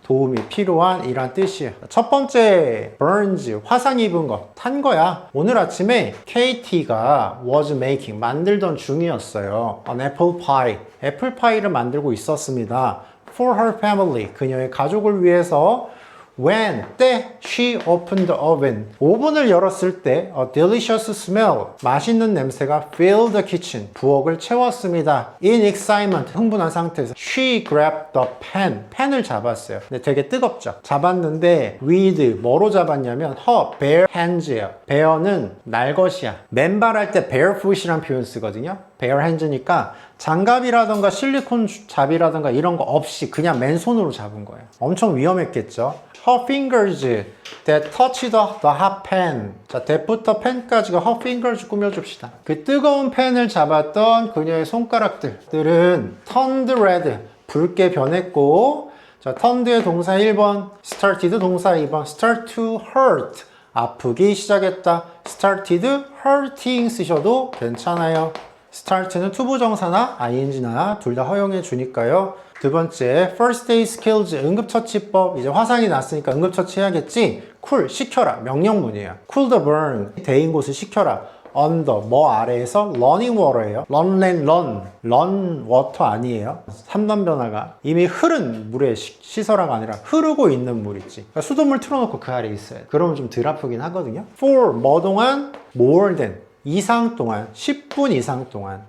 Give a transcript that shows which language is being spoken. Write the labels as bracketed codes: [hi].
[ko] 도움이 필요한 이란 뜻이에요. 첫 번째 burns, 화상 입은 것, 탄 거야. 오늘 아침에 KT가 [en] was making, [ko] 만들던 중이었어요. [en] an apple pie, 애플파이를 만들고 있었습니다. for her family, [ko] 그녀의 가족을 위해서. [en] When, 때, she opened the oven. [ko] 오븐을 열었을 때, [en] a delicious smell, [ko] 맛있는 냄새가 [en] filled the kitchen, [ko] 부엌을 채웠습니다. [en] In excitement, [ko] 흥분한 상태에서 [en] she grabbed the pan, [ko] 펜을 잡았어요. 근데 되게 뜨겁죠. 잡았는데 with, 뭐로 잡았냐면 [en] her bare hands [ko] 예요. bare는 날것이야. 맨발할 때 barefoot이란 표현 쓰거든요. bare hands니까 장갑이라던가 실리콘 잡이라던가 이런 거 없이 그냥 맨손으로 잡은 거예요. 엄청 위험했겠죠. [en] Her fingers that touched the hot pan. [ko] 자, that부터 pen까지가 her fingers 꾸며줍시다. 그 뜨거운 펜을 잡았던 그녀의 손가락들은 [en] turned red, [ko] 붉게 변했고, 자, turned의 동사 1번, started 동사 2번, [en] start to hurt, [ko] 아프기 시작했다. [en] started hurting [ko] 쓰셔도 괜찮아요. start는 투부정사나 ing나 둘 다 허용해 주니까요. 두 번째, first aid skills, 응급처치법. 이제 화상이 났으니까 응급처치 해야겠지. cool, 식혀라. 명령문이에요. [en] cool the burn, [ko] 데인 곳을 식혀라. under, 뭐 아래에서 running water예요. run water 아니에요. 3단 변화가 이미 흐른 물에 씻어라가 아니라 흐르고 있는 물 있지. 그러니까 수돗물 틀어놓고 그 아래에 있어요. 그러면 좀 덜 아프긴 하거든요. for, 뭐 동안? more than, 이상 동안, 10분 이상 동안.